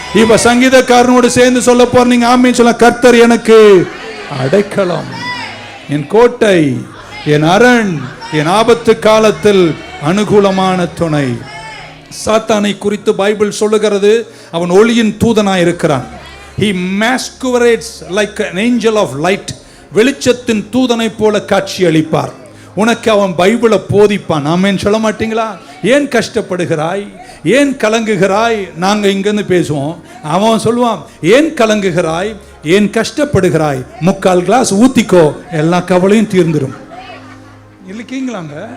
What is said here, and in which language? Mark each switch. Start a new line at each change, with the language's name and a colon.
Tamil: இப்ப சங்கீதக்காரனோடு சேர்ந்து சொல்ல போறீங்க, ஆமீன் சொல்ல. கர்த்தர் எனக்கு அடைக்கலம், என் கோட்டை, என் அரண், என் ஆபத்து காலத்தில் அனுகூலமான துணை. சாத்தானை குறித்து பைபிள் சொல்லுகிறது, அவன் ஒளியின் தூதனாய் இருக்கிறான்.
English: He masquerades like an angel of light.
Tamil: வெளிச்சத்தின் தூதனை போல காட்சி அளிப்பார். உனக்கு அவன் பைபிளை போதிப்பான். ஆமென் சொல்ல மாட்டீங்களா? ஏன் கஷ்டப்படுகிறாய், ஏன் கலங்குகிறாய்? நாங்க இங்கிருந்து பேசுவோம், அவன் சொல்லுவான் ஏன் கலங்குகிறாய், ஏன் கஷ்டப்படுகிறாய், 3/4 கிளாஸ் ஊத்திக்கோ, எல்லா கவலையும் தீர்ந்துடும். இல்லைக்கீங்களாங்க?